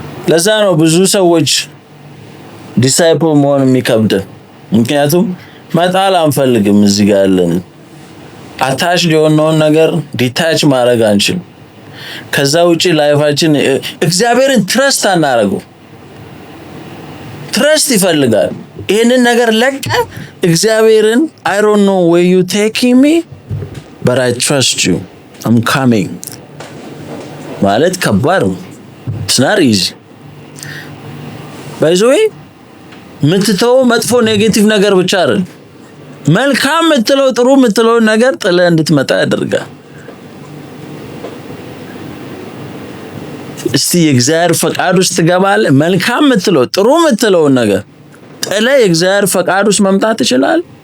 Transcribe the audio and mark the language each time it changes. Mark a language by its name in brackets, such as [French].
[Amharic] ለዛ ነው ብዙ ሰዎች ዲሳይፕል መሆን የሚከብድ። ምክንያቱም መጣል አንፈልግም። እዚህ ጋር ያለን አታች የሆነውን ነገር ዲታች ማድረግ አንችልም። ከዛ ውጪ ላይፋችን እግዚአብሔርን ትረስት አናረገው። ትረስት ይፈልጋል። ይሄንን ነገር ለቀ እግዚአብሔርን [English] I don't know where you taking me but I trust you. I'm coming [Amharic] ማለት ከባድ ነው። [English] It's not easy. [Amharic] By the way ምትተው መጥፎ ኔጌቲቭ ነገር ብቻ አይደል፣ መልካም ምትለው ጥሩ ምትለው ነገር ጥለ እንድትመጣ ያደርጋል። እስቲ የእግዚአብሔር ፈቃድ ውስጥ ትገባለህ። መልካም ምትለው ጥሩ ምትለው ነገር ጥለ የእግዚአብሔር ፈቃድ ውስጥ መምጣት ይችላል።